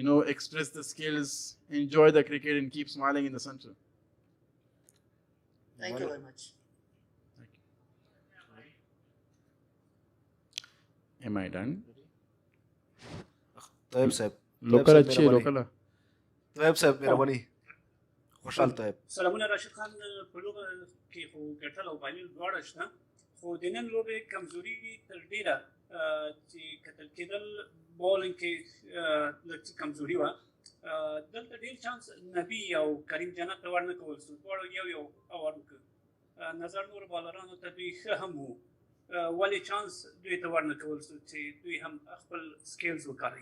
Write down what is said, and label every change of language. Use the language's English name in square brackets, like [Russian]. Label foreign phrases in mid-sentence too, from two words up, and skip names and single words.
[English] Express the skills, enjoy the cricket, and keep smiling in the center. Thank you very much. Am I done? طيب صاحب Local अच्छी local. [Pashto] طيب صاحب مهرباني خوشحال طيب سلامونه راشد خان په لوبه کې خو ګټل او بایلل دواړه شته خو د نن لوبې کمزوري تر ډیره چې کتل کېدل بولینګ کې لږ کمزوري وه دلته ډېر چانس نبي او کریم جنت ته ورنه کول شو دواړو یو اوور وکړ نظر نور بالرانو ته دوی ښه هم وو ولې چانس دوی ته ورنکول چې دوی هم خپل سکیلز وکاروي.